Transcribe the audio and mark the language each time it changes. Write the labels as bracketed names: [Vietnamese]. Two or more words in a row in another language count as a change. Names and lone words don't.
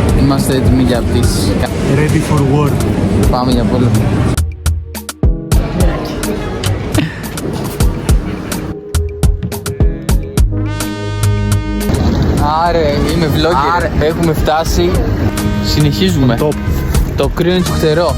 [Greek] είμαστε έτοιμοι για πτήση. [English] Ready for war. [Greek] Πάμε για πόλεμο. Άρε, είμαι vlogger. Έχουμε φτάσει. Συνεχίζουμε. Το κρύο είναι τσουχτερό.